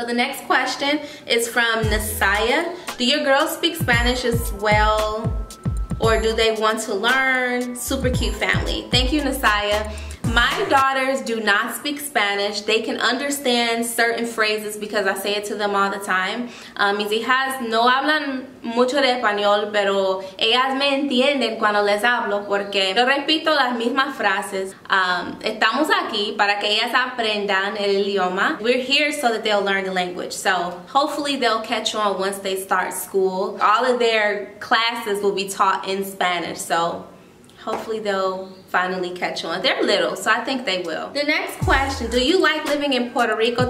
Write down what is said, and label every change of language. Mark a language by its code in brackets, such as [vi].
[en] So the next question is from Nasaya. Do your girls speak Spanish as well, or do they want to learn? Super cute family. Thank you, Nasaya. My daughters do not speak Spanish. They can understand certain phrases because I say it to them all the time. [es] Mis hijas no hablan mucho de español, pero ellas me entienden cuando les hablo porque yo repito las mismas frases. Estamos aquí para que ellas aprendan el idioma. [en] We're here so that they'll learn the language. So hopefully they'll catch on once they start school. All of their classes will be taught in Spanish. So hopefully they'll finally catch on. They're little, so I think they will. The next question, do you like living in Puerto Rico?